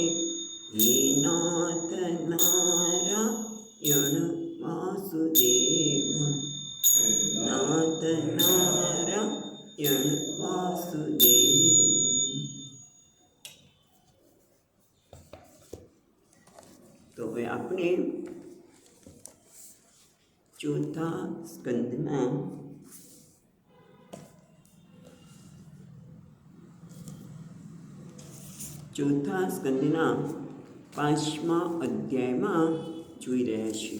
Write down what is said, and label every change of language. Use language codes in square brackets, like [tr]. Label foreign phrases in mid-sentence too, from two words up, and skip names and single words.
[sa] हे नाथ नारायण वासुदेव, नाथ नारायण वासुदेव। [gu] तो હવે આપણે ચોથા સ્કંદના પાંચમા અધ્યાયમાં જોઈ રહ્યા છીએ।